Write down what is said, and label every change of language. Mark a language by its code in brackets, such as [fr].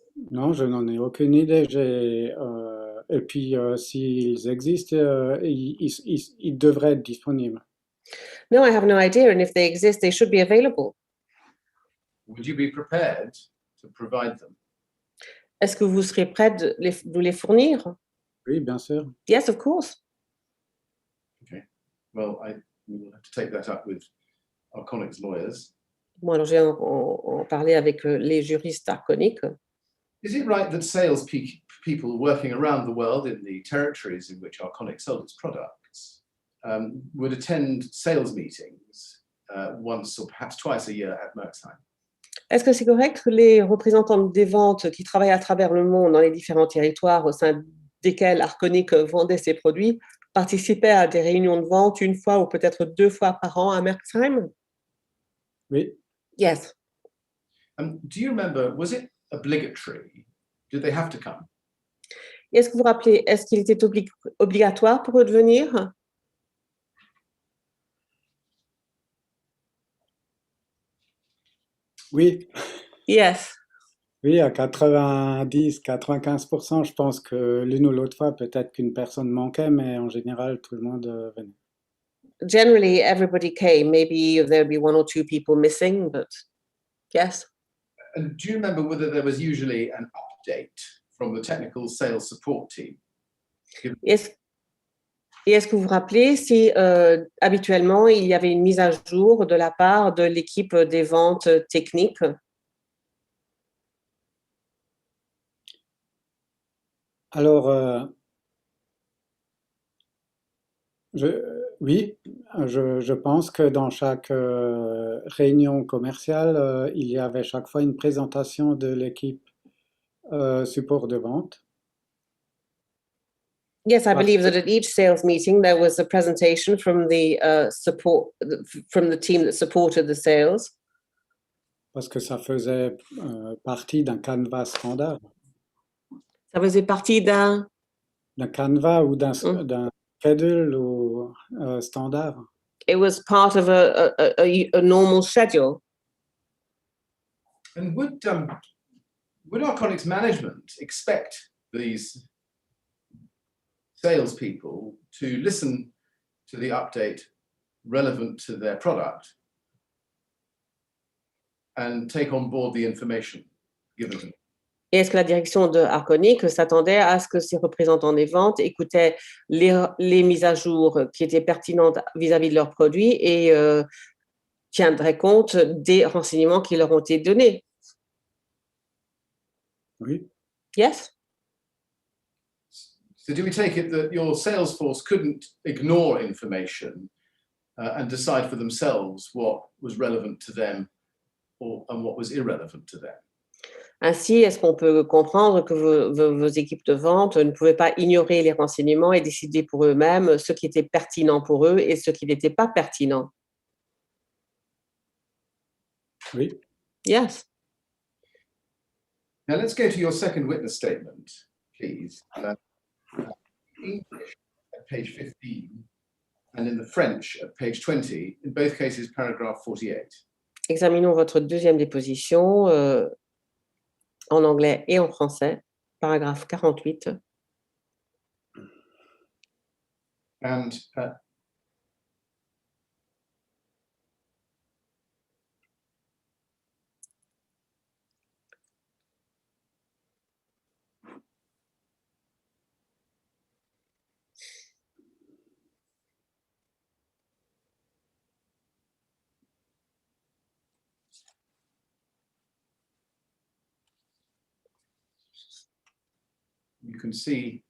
[fr] Non, je n'en ai aucune idée. Et puis, s'ils existent, ils devraient être disponibles. [en] No, I have no idea. And if they exist, they should be available. Would you be prepared to provide them? [fr] Est-ce que vous serez prêt de nous les fournir? Oui, bien sûr. [en] Yes, of course. Okay. Well, we will have to take that up with Arconic's lawyers. [fr] Bon, alors je vais en parler avec les juristes Arconic. [en] Is it right that sales people working around the world in the territories in which Arconic sold its products would attend sales meetings once or perhaps twice a year at Merksheim? [fr] Est-ce que c'est correct que les représentants des ventes qui travaillent à travers le monde dans les différents territoires au sein desquels Arconic vendait ses produits participaient à des réunions de vente une fois ou peut-être 2 fois par an à Merksheim? Oui. [en] Yes. Do you remember, was it obligatory? Did they have to come? [fr] Est-ce que vous vous rappelez, est-ce qu'il était obligatoire pour eux de venir? Oui. [en] Yes. [fr] Oui, à 90-95%, je pense que l'une ou l'autre fois, peut-être qu'une personne manquait, mais en général, tout le monde venait. [en] Generally, everybody came. Maybe there'd be 1 or 2 people missing, but yes. And do you remember whether there was usually an update from the technical sales support team? [fr] Est-ce que vous vous rappelez si habituellement il y avait une mise à jour de la part de l'équipe des ventes techniques? Alors, oui, je pense que dans chaque réunion commerciale, il y avait chaque fois une présentation de l'équipe support de vente. [en] Yes, I believe that at each sales meeting there was a presentation from the support from the team that supported the sales. [fr] Parce que ça faisait partie d'un canevas standard. Ça faisait partie d'un canevas ou d'un schedule ou standard. [en] It was part of a normal schedule. And would Arconic's management expect these salespeople to listen to the update relevant to their product and take on board the information given to them? [fr] Et est-ce que la direction de Arconic s'attendait à ce que ses représentants des ventes écoutaient les mises à jour qui étaient pertinentes vis-à-vis de leurs produits et tiendraient compte des renseignements qui leur ont été donnés? Oui. [en] Yes. So do we take it that your Salesforce couldn't ignore information and decide for themselves what was relevant to them and what was irrelevant to them? [fr] Ainsi, est-ce qu'on peut comprendre que vos équipes de vente ne pouvaient pas ignorer les renseignements et décider pour eux-mêmes ce qui était pertinent pour eux et ce qui n'était pas pertinent? Oui. [en] Yes. Now let's go to your second witness statement, please. English at page 15 and in the French at page 20, in both cases paragraph 48. [fr] Examinons votre deuxième déposition en anglais et en français, paragraphe 48. [en] And you can see